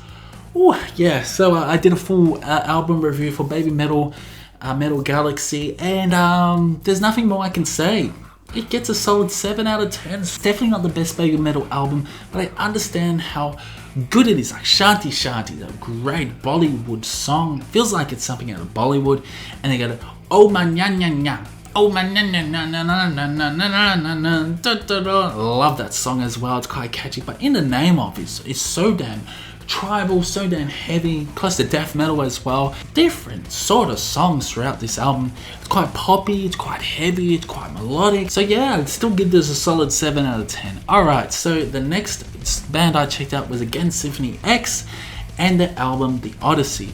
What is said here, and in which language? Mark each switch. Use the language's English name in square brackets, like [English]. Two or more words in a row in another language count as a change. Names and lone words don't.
[English] Oh yeah, so I did a full album review for Babymetal, Metal Galaxy, and there's nothing more I can say. It gets a solid 7 out of 10. It's definitely not the best Babymetal album, but I understand how good it is. Like Shanti Shanti, a great Bollywood song. Feels like it's something out of Bollywood. And they go, oh man nya nya nya, oh man nya nya nya na na na na na na na da da da. Love that song as well. It's quite catchy, but in the name of it, it's so damn tribal, so damn heavy, plus the death metal as well. Different sort of songs throughout this album. It's quite poppy, it's quite heavy, it's quite melodic. So yeah, I'd still give this a solid 7 out of 10. Alright, so the next band I checked out was again Symphony X and their album The Odyssey.